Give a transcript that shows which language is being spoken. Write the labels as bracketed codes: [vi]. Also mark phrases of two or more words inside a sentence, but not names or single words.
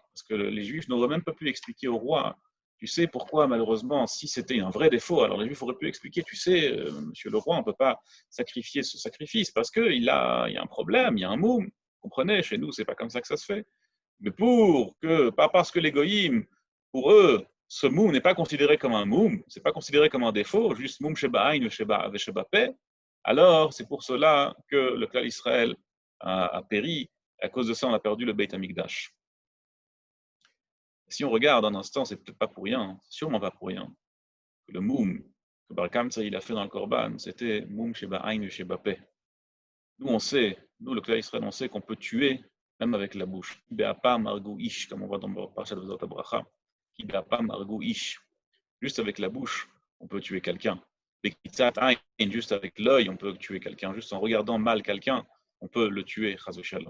[fr] Parce que les Juifs n'auraient même pas pu expliquer au roi, tu sais pourquoi, malheureusement, si c'était un vrai défaut, alors les Juifs auraient pu expliquer, tu sais, monsieur le roi, on ne peut pas sacrifier ce sacrifice parce qu'il y a un problème, il y a un moum. Vous comprenez, chez nous, c'est pas comme ça que ça se fait. Mais pas parce que les goïms, pour eux, ce moum n'est pas considéré comme un moum, c'est pas considéré comme un défaut, juste [he] מום שבעין שבפה, [fr] alors c'est pour cela que le clan Israël a péri. À cause de ça, on a perdu le Beit Hamikdash. Si on regarde un instant, c'est peut-être pas pour rien, c'est sûrement pas pour rien. Le moum que Bar Kamtsa il a fait dans le Korban, c'était [he] מום שבעין שבפה. [fr] Nous, on sait, nous, le clan Israël, on sait qu'on peut tuer même avec la bouche. [he] באפם הרגו איש, [fr] comme on voit dans le Parashat Vazot Abracha. [he] באפם הרגו איש. [fr] Juste avec la bouche, on peut tuer quelqu'un. [he] בקריצת עין, [fr] juste avec l'œil, on peut tuer quelqu'un. Juste en regardant mal quelqu'un, on peut le tuer, [he] חס ושלום.